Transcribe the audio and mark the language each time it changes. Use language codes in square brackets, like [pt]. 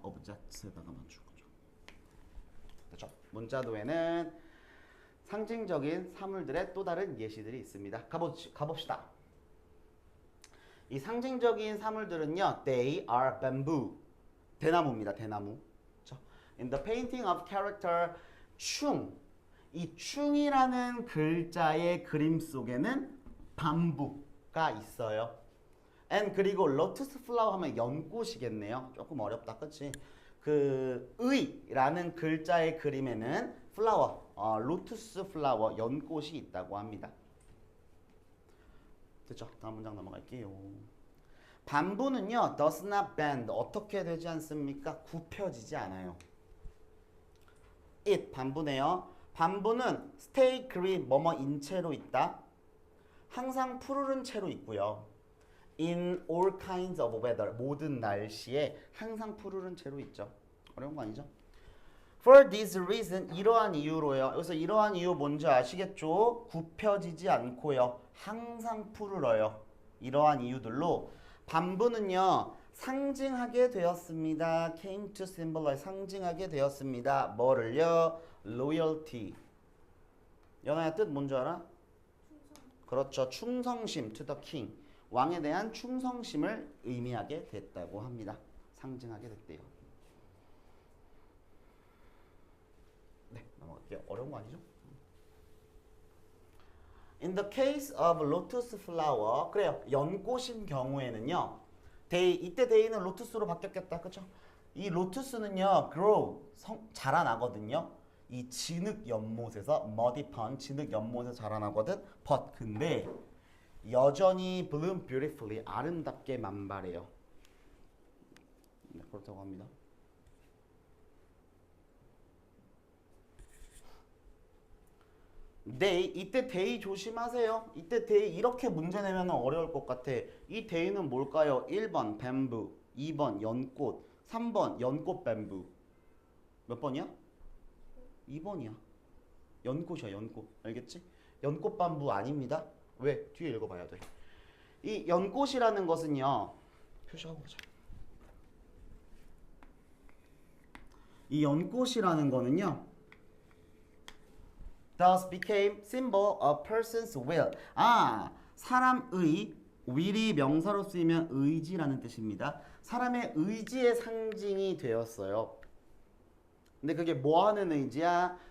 [ko] object에다가 맞춘 거죠. 그렇죠? 문자도에는 상징적인 사물들의 또 다른 예시들이 있습니다. 가봅시다. 이 상징적인 사물들은요, [en] they are bamboo. [ko] 대나무입니다, 대나무. 그렇죠? [en] In the painting of character, 충. [ko] 이 충이라는 글자의 그림 속에는 밤부가 있어요. and 그리고 lotus flower 하면 연꽃이겠네요. 조금 어렵다, 그치? 그 의라는 글자의 그림에는 flower, lotus flower, 연꽃이 있다고 합니다. 됐죠? 다음 문장 넘어갈게요. 반부는요, [en] does not bend. [ko] 어떻게 되지 않습니까? 굽혀지지 않아요. it, 반부네요. 반부는 [en] stay green, [ko] 뭐뭐인 채로 있다. 항상 푸르른 채로 있고요. [en] in all kinds of weather, [ko] 모든 날씨에 항상 푸르른 채로 있죠. 어려운 거 아니죠? [en] For this reason, [ko] 이러한 이유로요. 여기서 이러한 이유 뭔지 아시겠죠? 굽혀지지 않고요. 항상 푸르러요. 이러한 이유들로 반부는요. 상징하게 되었습니다. [en] came to symbolize, [ko] 상징하게 되었습니다. 뭐를요? loyalty. 연아야 뜻 뭔지 알아? 그렇죠. 충성심 [en] to the king. [ko] 왕에 대한 충성심을 의미하게 됐다고 합니다. 상징하게 됐대요. 네, 넘어갈게요. 어려운 거 아니죠? [en] In the case of lotus flower, [ko] 그래요. 연꽃인 경우에는요. 이때 데이는 로투스로 바뀌었겠다. 그쵸? 이 로투스는요. grow, 자라나거든요. 이 진흙 연못에서 [en] muddy pond, [ko] 진흙 연못에서 자라나거든. but 근데 여전히 [en] bloom beautifully, [ko] 아름답게 만발해요. 네, 그렇다고 합니다. day, 이때 day 조심하세요. 이때 day 이렇게 문제 내면 어려울 것 같아. 이 day는 뭘까요? 1번 bamboo, 2번 연꽃, 3번 연꽃 bamboo. 몇 번이야? 2번이야. 연꽃이야, 연꽃. 알겠지? 연꽃 밤부 아닙니다. 왜? 뒤에 읽어봐야 돼. 이 연꽃이라는 것은요. 표시하고 보자. 이 연꽃이라는 거는요. [en] Thus became symbol of person's will. [ko] 사람의 will이 명사로 쓰이면 의지라는 뜻입니다. 사람의 의지의 상징이 되었어요. 근데 그게 뭐 하는 의지야?